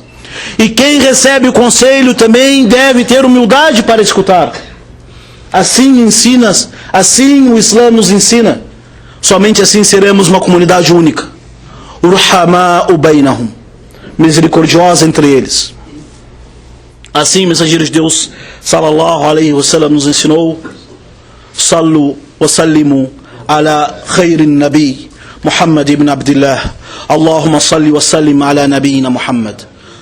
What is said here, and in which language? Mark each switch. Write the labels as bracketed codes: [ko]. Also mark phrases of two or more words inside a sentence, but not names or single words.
[pt] E quem recebe o conselho também deve ter humildade para escutar. Assim assim o Islã nos ensina. Somente assim seremos uma comunidade única. [ar] رحماء بينهم, [pt] misericordiosa entre eles. Assim o mensageiro de Deus [ar] صلى الله عليه وسلم [pt] nos ensinou: [ar] صلوا وسلموا على خير النبي محمد ابن عبد الله. اللهم صل وسلم على نبينا محمد.